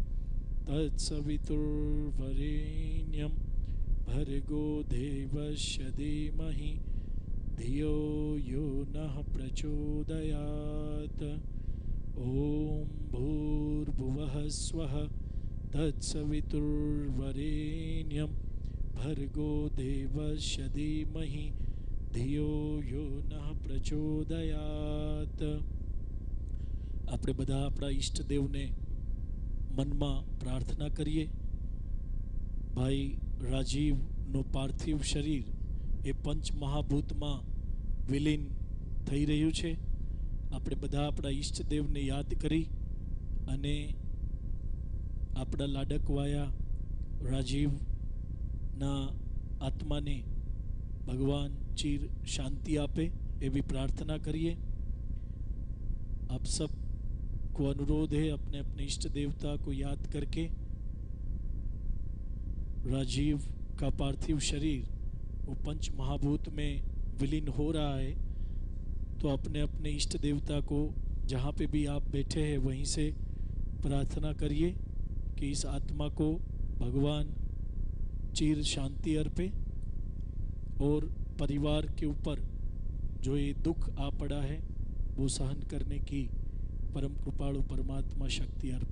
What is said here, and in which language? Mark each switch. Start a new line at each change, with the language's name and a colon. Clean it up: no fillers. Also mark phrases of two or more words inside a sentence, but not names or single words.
Sanskrit: तत्सवितुर्वरेण्यं भर्गो देवस्य धीमहि धियो यो नः प्रचोदयात् ॐ भूर्भुवः स्वः तत्सवितुर्वरेण्यं भर्गो देवस्य धीमहि धियो यो नः प्रचोदयात्
Gujarati: આપણે બધા આપણા ઈષ્ટદેવને મનમાં પ્રાર્થના કરીએ. ભાઈ રાજીવનું પાર્થિવ શરીર એ પંચમહાભૂતમાં વિલીન થઈ રહ્યું છે. આપણે બધા આપણા ઈષ્ટદેવને યાદ કરી અને આપણા લાડકવાયા રાજીવના આત્માને ભગવાન ચીર શાંતિ આપે એવી પ્રાર્થના કરીએ.
Hindi: आप सब को अनुरोध है अपने अपने इष्ट देवता को याद करके राजीव का पार्थिव शरीर वो पंच महाभूत में विलीन हो रहा है, तो अपने अपने इष्ट देवता को जहाँ पे भी आप बैठे हैं वहीं से प्रार्थना करिए कि इस आत्मा को भगवान चिर शांति अर्पे और परिवार के ऊपर जो ये दुख आ पड़ा है वो सहन करने की परम कृपालु परमात्मा शक्ति अर्पे.